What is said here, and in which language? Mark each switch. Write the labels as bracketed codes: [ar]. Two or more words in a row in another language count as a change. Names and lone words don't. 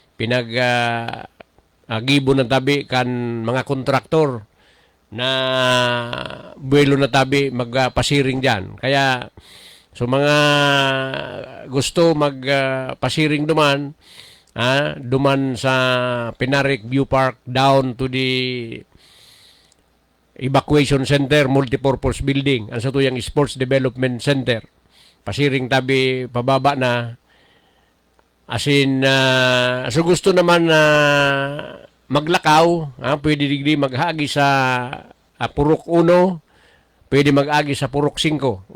[bik] Gibo na tabi kan mga kontraktor na buwelo na tabi magpasiring dyan. Kaya, so mga gusto magpasiring duman, duman sa Pinarik View Park down to the Evacuation Center, Multipurpose Building, ang sa tuyang Sports Development Center. Pasiring tabi pababa na. Asin, so gusto naman na maglakaw, pwede digdi maghagi sa Purok 1, pwede mag-agi sa Purok 5.